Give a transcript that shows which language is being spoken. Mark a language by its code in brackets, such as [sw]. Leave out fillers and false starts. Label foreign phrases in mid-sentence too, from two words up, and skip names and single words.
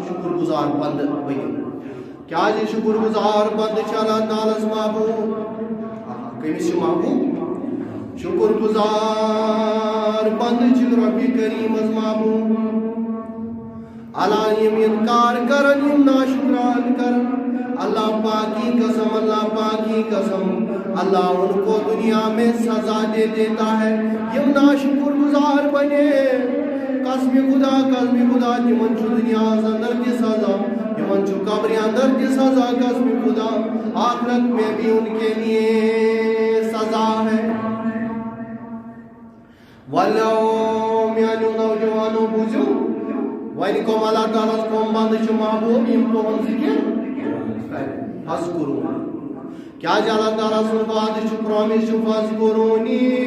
[ks] شُکر گُزار بنٛدٕ بٔنِو کیٛازِ شُکر گُزار بنٛدٕ چھِ اللہ تعالیٰ ہس محبوٗب کٔمِس چھِ محبوٗب شُکر گُزار بنٛدٕ چھِ رۄبہِ کریٖمس محبوٗب اللہ یِم اِنکار کرن یِم ناشکران کرن [ur] اللہ پاک کی قسم اللہ پاک کی قسم اللہ ان کو دنیا میں سزا دے دیتا ہے [ks] یم ناشکر گزار بنے قسم خدا تمن چھُ دنیا اندر تہِ سزا تمن چھُ قبر اندر تہِ سزا قسم خدا [ur] آخرت میں بھی ان کے لیے سزا ہے [ks] ولو میانو نوجوانو بوزو وَنہِ کۄم اللہ تعالیٰ ہس کۄم بنٛدٕ چھِ محبوٗب یِم تُہُنٛد ذِکر فَاذکُرُونی کیٛازِ اللہ تعالیٰ سُنٛد وعدٕ چھُ پرٛامِس چھُ فَاذکُرُونی